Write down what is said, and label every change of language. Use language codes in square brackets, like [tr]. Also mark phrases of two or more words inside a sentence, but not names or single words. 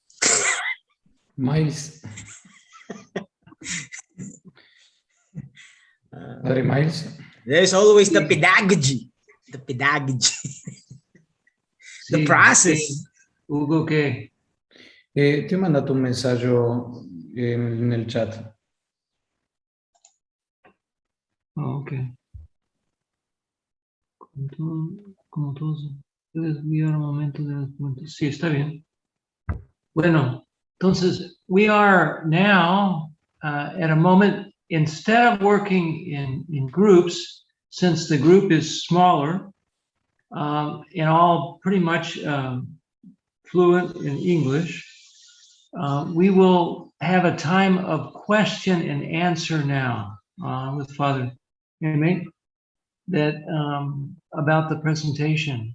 [en] Miles. Padre Miles. There's always the pedagogy. The pedagogy. The [it] Sì, [en] process. [it] sì. Ugo, che Ti ho mandato un messaggio nel chat. Oh, ok. [es] Como todos, puedes enviar un momento de los puntos. Sí, está bien. Bueno, entonces, [en] we are now at a moment, instead of working in groups, since the group is smaller, and all pretty much fluent in English, we will have a time of question and answer now with Father Aimé that about the presentation.